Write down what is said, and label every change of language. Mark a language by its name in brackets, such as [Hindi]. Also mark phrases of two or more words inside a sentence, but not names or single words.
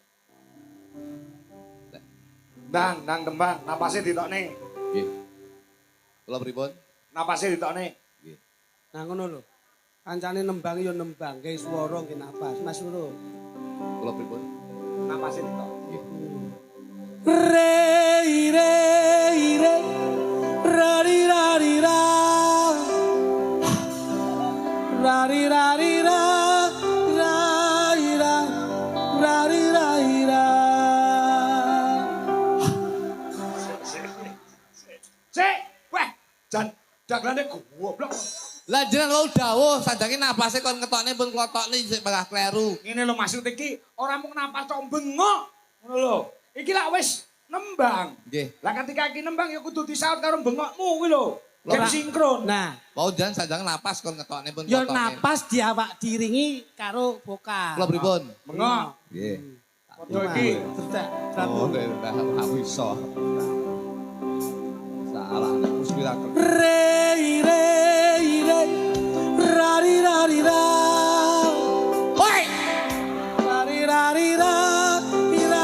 [Javanese] ndang tembang, napase ditokne. Nggih. Kula pripun? Napase ditokne. Nggih. Nah ngono lho. Kancane nembang yo nembang, gawe swara nggih napas. Mas Loro. Kula pripun? Napase ditok. Nggih. Re re re ra ri ra ri ra ra ri ra ri ra ra ri ra ra ri ra ri ra. Sik, weh, jan daglane goblok. Lah jenengan wau dawuh sandange napase kon ketokne pun klotokne sik malah kleru. Ngene lho maksud iki, ora mung napas tok bengok. Ngono lho. Iki lak wis nembang. Nggih. Lah ketika iki nembang ya kudu disaut karo bengokmu kuwi lho. Game Ora. sinkron. Nah, Wau jan sandange napas kon ketokne pun yo klotokne. napas diawak diringi karo vokal. Kula pripun? Bengok. Nggih. Padha iki. Oh, dah iso. Salah nek muspirakel. Re re re ra ri ra ri ra. Hoi! Ra ri ra ri ra